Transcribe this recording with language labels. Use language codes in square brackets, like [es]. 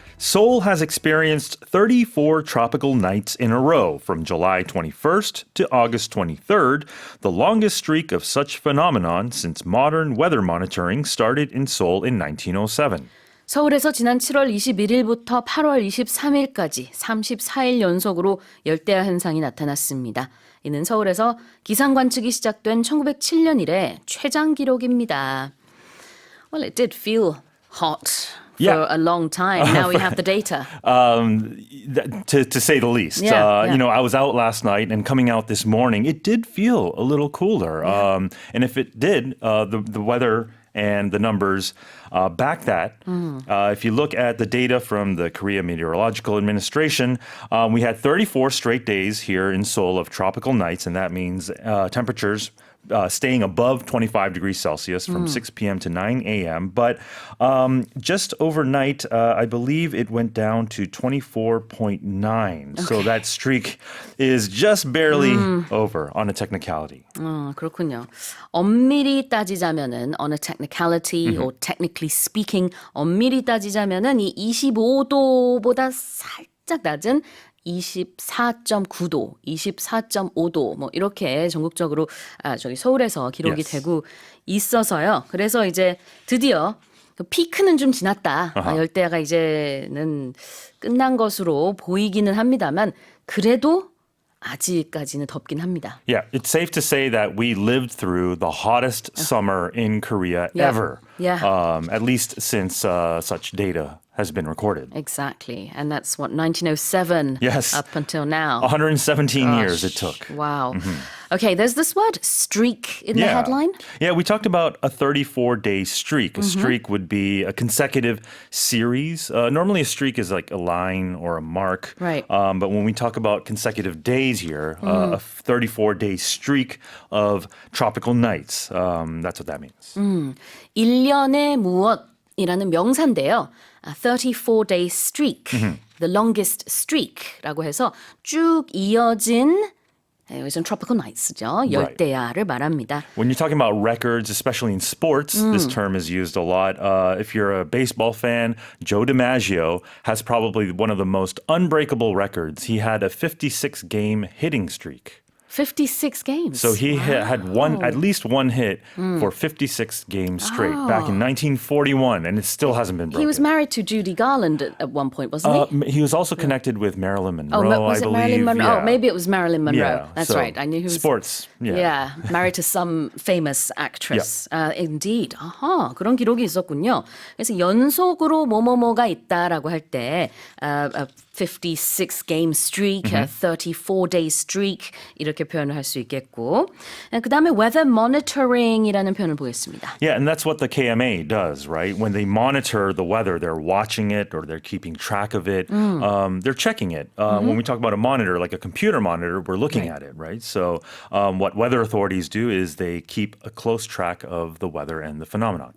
[en] Seoul has experienced 34 tropical nights in a row from July 21st to August 23rd, the longest streak of such phenomenon since modern weather monitoring started in Seoul in 1907. [ko] 서울에서 지난 7월 21일부터 8월 23일까지 34일 연속으로 열대야 현상이 나타났습니다. 이는 서울에서 기상 관측이 시작된 1907년 이래 최장 기록입니다. [en] Well, it did feel hot for a long time. Now we have the data. To say the least. Yeah. You know, I was out last night and coming out this morning, it did feel a little cooler. And if it did, the weather and the numbers back that. If you look at the data from the Korea Meteorological Administration, we had 34 straight days here in Seoul of tropical nights, and that means temperatures staying above 25 degrees Celsius from 6 p.m. to 9 a.m. But just overnight, I believe it went down to 24.9. So that streak is just barely over on a technicality. [ko] 그렇군요. 엄밀히 따지자면은 [en] on a technicality or technically speaking [ko] 엄밀히 따지자면은 이 25도보다 살짝 낮은 24.9도, 24.5도 뭐 이렇게 전국적으로 저기 서울에서 기록이 되고 있어서요. 그래서 이제 드디어 그 피크는 좀 지났다. 열대야가 이제는 끝난 것으로 보이기는 합니다만 그래도 아직까지는 덥긴 합니다. [en] Yeah, it's safe to say that we lived through the hottest summer in Korea ever. Yeah. At least since such data has been recorded. Exactly. And that's what, 1907 Yes. up until now. 117 years it took. Wow. Okay, there's this word, streak, in the headline. Yeah, we talked about a 34-day streak. A streak would be a consecutive series. Normally a streak is like a line or a mark. Right. But when we talk about consecutive days here, a 34-day streak of tropical nights, that's what that means. [ko] 1년의 무엇이라는 명사인데요. [en] A 34-day streak, the longest streak라고 [ko] 해서 쭉 이어진 여기서는 [en] tropical nights죠. [ko] 열대야를 말합니다. [en] When you're talking about records, especially in sports, this term is used a lot. If you're a baseball fan, Joe DiMaggio has probably one of the most unbreakable records. He had a 56-game hitting streak. 56 games. So he had at least one hit for 56 games straight back in 1941, and it still hasn't been broken. He was married to Judy Garland at one point, wasn't he? He was also connected with Marilyn Monroe, was I it believe. Marilyn Monroe? Yeah. Oh, maybe it was Marilyn Monroe. Yeah, That's so right. I knew he was sports. Yeah, married to some famous actress. Indeed. [ko] 아하, 그런 기록이 있었군요. 그래서 연속으로 뭐뭐뭐가 있다라고 할 때 [en] a 56-game streak, a 34-day streak [ko] 이렇게 표현을 할 수 있겠고 그 다음에 weather monitoring이라는 표현을 보겠습니다. [en] Yeah, and that's what the KMA does, right? When they monitor the weather, they're watching it or they're keeping track of it. They're checking it. When we talk about a monitor, like a computer monitor, we're looking at it, right? So what weather authorities do is they keep a close track of the weather and the phenomenon.